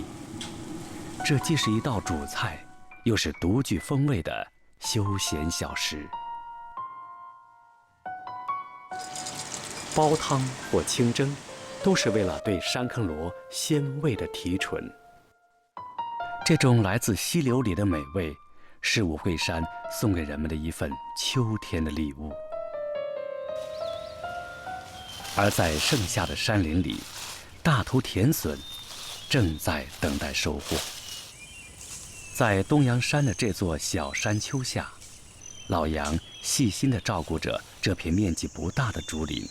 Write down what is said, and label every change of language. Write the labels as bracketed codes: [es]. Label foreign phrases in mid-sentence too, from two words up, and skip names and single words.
[zh] 這既是一道主菜，又是獨具風味的休閒小食。煲湯或清蒸，都是為了對山坑螺鮮味的提純。這種來自溪流裡的美味，是五桂山送給人們的一份秋天的禮物。而在盛夏的山林裡，大頭田筍正在等待收穫。在東陽山的這座小山丘下， 老杨细心地照顾着这片面积不大的竹林。